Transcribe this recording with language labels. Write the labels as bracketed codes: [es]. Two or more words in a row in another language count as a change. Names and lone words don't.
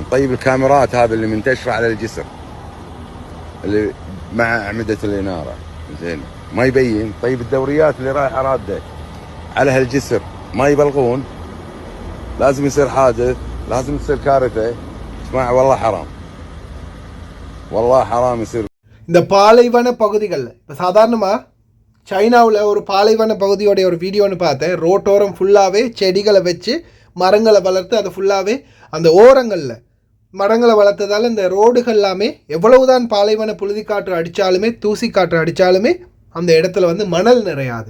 [ar] طيب الكاميرات هذه اللي منتشرة على الجسر اللي مع أعمدة الإنارة زين ما يبين. طيب الدوريات اللي رايحة رادة على هالجسر ما يبلغون، لازم يصير حادث، لازم تصير كارثة. اسمع والله حرام، والله حرام يصير. [ta] இந்த பாலைவன பகுதிகளில் இப்போ சாதாரணமாக சைனாவில் ஒரு பாலைவன பகுதியோடைய ஒரு வீடியோன்னு பார்த்தேன். ரோட்டோரம் ஃபுல்லாகவே செடிகளை வச்சு மரங்களை வளர்த்து அது ஃபுல்லாகவே அந்த ஓரங்களில் மரங்களை வளர்த்ததால் இந்த ரோடுகள் எல்லாமே எவ்வளவுதான் பாலைவன புழுதி காற்று அடித்தாலுமே தூசி காற்று அடித்தாலுமே அந்த இடத்துல வந்து மணல் நிறையாது.